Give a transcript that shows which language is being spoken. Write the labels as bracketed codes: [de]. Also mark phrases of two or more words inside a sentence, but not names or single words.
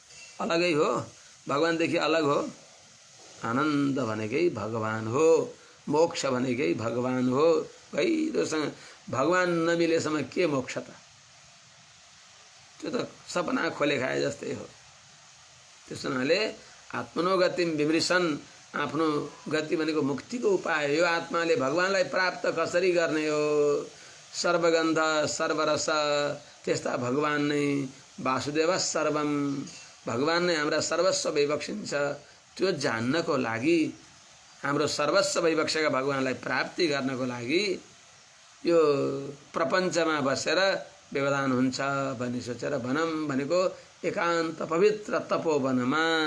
[ne] अलगै हो, भगवानदेखि अलग हो। आनन्द भनेकै भगवान हो, मोक्ष भनेकै भगवान हो। गहिरोसँग भगवान नमिलेसम्म के मोक्ष त? त्यो त सपना खोले खाए जस्तै हो। त्यसो हुनाले [sa] आत्मनो गतिम विमृशन, [ne] आफ्नो गति भनेको मुक्तिको उपाय। यो आत्माले भगवानलाई प्राप्त कसरी गर्ने हो? सर्वगन्ध सर्वरस, त्यस्ता भगवान नै [sa] वासुदेव सर्वम, [ne] भगवान नै हाम्रा सर्वस्व भइबक्सिन्छ। त्यो जान्नको लागि, हाम्रो सर्वस्व भइबक्सेका भगवानलाई प्राप्ति गर्नको लागि यो प्रपञ्चमा बसेर व्यवधान हुन्छ भन्ने सोचेर वनम भनेको एकान्त पवित्र तपोवनमा।